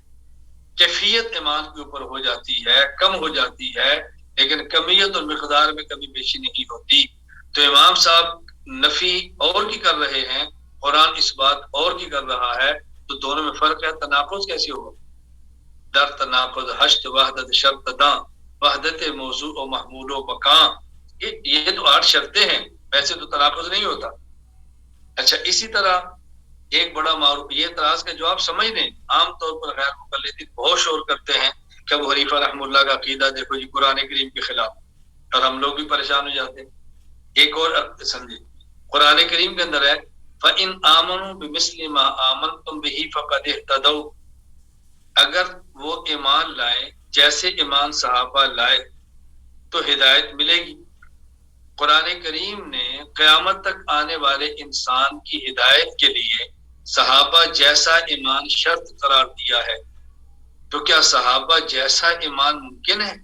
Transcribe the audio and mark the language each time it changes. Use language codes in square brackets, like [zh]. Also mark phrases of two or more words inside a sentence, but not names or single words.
[ur] کیفیت ایمان کے اوپر ہو جاتی ہے، کم ہو جاتی ہے، لیکن کمیت اور مقدار میں کمی بیشی نہیں ہوتی۔ تو امام صاحب نفی اور کی کر رہے ہیں، قرآن اس بات اور کی کر رہا ہے، تو دونوں میں فرق ہے۔ تناقض کیسے ہوگا؟ [fa] در تناقض حشت وحدت شرط داں، وحدت موضوع و محمول و مکان، [ur] یہ تو 8 شرطیں ہیں، ویسے تو تناقض نہیں ہوتا۔ اچھا، اسی طرح ایک بڑا معروف، یہ اعتراض کا جواب سمجھ لیں، عام طور پر غیر مقلدین بہت شور کرتے ہیں کہ ابو حنیفہ رحمہ اللہ کا عقیدہ دیکھو جی قرآن کریم کے خلاف، اور ہم لوگ بھی پریشان ہو جاتے ہیں۔ ایک اور سمجھے، قرآن کریم کے اندر ہے [ar] فَإِنْ آمَنُوا بِمِثْلِ مَا آمَنْتُمْ بِهِ فَقَدِ اهْتَدَوْا، [ur] اگر وہ ایمان لائیں جیسے ایمان صحابہ لائے تو ہدایت ملے گی۔ قرآن کریم نے قیامت تک آنے والے انسان کی ہدایت کے لیے صحابہ جیسا ایمان شرط قرار دیا ہے، تو کیا صحابہ جیسا ایمان ممکن ہے؟